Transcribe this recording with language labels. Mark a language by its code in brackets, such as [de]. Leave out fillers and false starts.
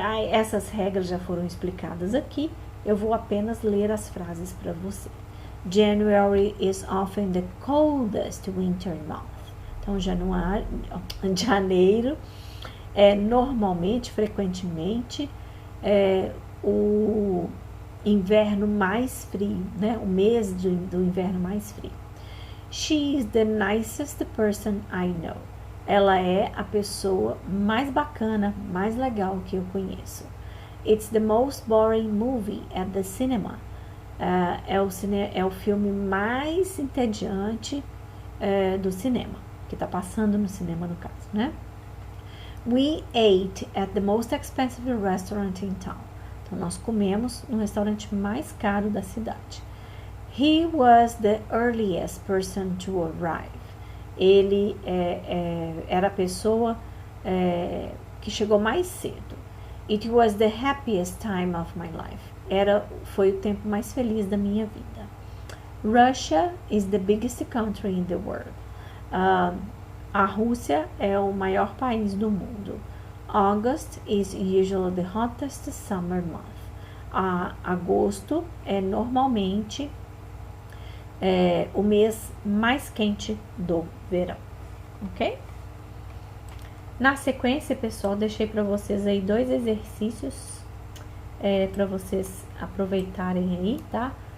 [pt] Essas regras já foram explicadas aqui, eu vou apenas ler as frases para você. [en] January is often the coldest winter month. [pt] Então, janeiro é normalmente, frequentemente, o inverno mais frio, né? O mês do inverno mais frio. [en] She is the nicest person I know. [pt] Ela é a pessoa mais bacana, mais legal que eu conheço. [en] It's the most boring movie at the cinema. [pt] É o filme mais entediante do cinema, que está passando no cinema, no caso, né? [en] We ate at the most expensive restaurant in town. [pt] Então, nós comemos no restaurante mais caro da cidade. [en] He was the earliest person to arrive. [pt] Ele era a pessoa que chegou mais cedo. [en] It was the happiest time of my life. [pt] Foi o tempo mais feliz da minha vida. [en] Russia is the biggest country in the world. [pt] A Rússia é o maior país do mundo. [en] August is usually the hottest summer month. [pt] Agosto é normalmente o mês mais quente do verão, ok? Na sequência, pessoal, deixei para vocês aí 2 exercícios para vocês aproveitarem aí, tá?